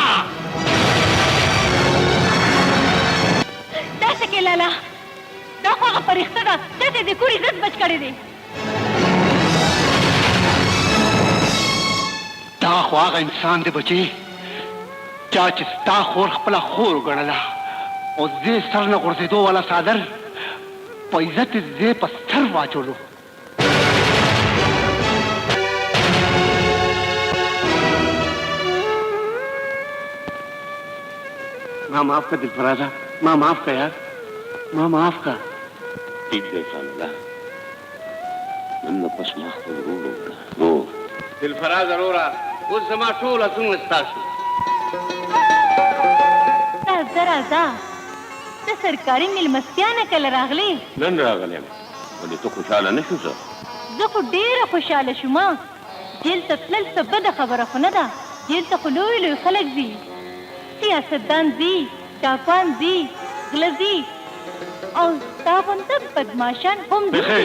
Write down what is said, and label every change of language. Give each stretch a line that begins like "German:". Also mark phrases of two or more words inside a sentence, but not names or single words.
Pashto: داسې کې لالا دا خو هغه فرښته ده داسې د کور عزت بچ کړی دی دا خو هغه انسان دی بچی چا چې ستا خور خپله خور وګڼله او زه سر نه غورځېدو والا څادر په عزت یې زه په سر واچولو
Urdu: ماں معاف کر دلفرازا ماں معاف کر یار ماں معاف کر
Pashto: ټیک دی خانده نن نه پس ما خپل ورور وکړه نور दिलफराज अरोरा اوس زما ټول اسونه ستاسو راځه راځه ته سرکاري مېلمستیا نه کله راغلی نن راغلی یم ولې ته خوشحاله نه شو زه زه خو ډېره خوشحاله شوم جیل ته تلل څه بده خبره خو نه ده جیل ته خو لوی لوی خلک ځي سیاستدان ځي ډاکوان ځي غله ځي او ستا غونته بدماشان هم ځي